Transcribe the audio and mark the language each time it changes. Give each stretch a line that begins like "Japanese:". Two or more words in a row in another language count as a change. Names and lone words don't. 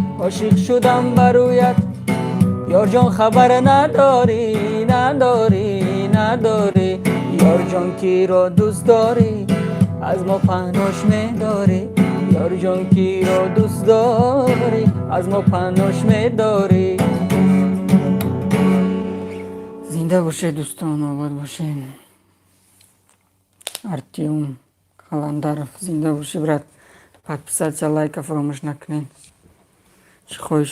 Persian: عاشق شدم برویت یار جان خبر نداری نداری نداری یار جان کی را دوست داری از ما پناش می‌داری یار جان کی را دوست داری از ما پناش می‌داری زنده باشه دوستان آباد باشین артем Каландаров زنده باشه برات
Russian: подписаться лайка
Persian: فراموش نکنین چه خواهش